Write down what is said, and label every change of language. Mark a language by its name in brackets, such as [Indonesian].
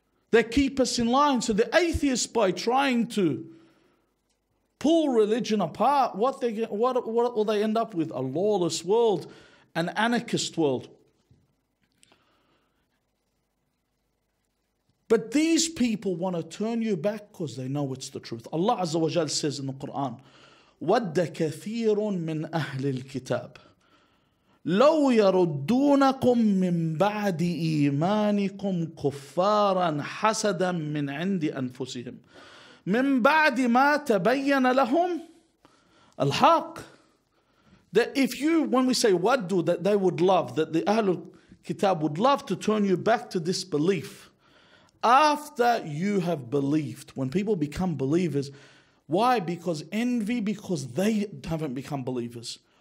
[English] They keep us in line. So the atheists, by trying to pull religion apart, what will they end up with? A lawless world, an anarchist world. But these people want to turn you back because they know it's the truth. Allah Azza wa Jal says in the Quran, [Arabic] وَدَّ كَثِيرٌ مِّنْ أَهْلِ الْكِتَابِ لو يردونكم من بعد إيمانكم كفارا حسدا من عند أنفسهم من بعد ما تبين لهم الحق. [English] That when we say waddu, that they would love, that the Ahlul Kitab would love to turn you back to this belief After you have believed, when people become believers, why? Because envy, because they haven't become believers.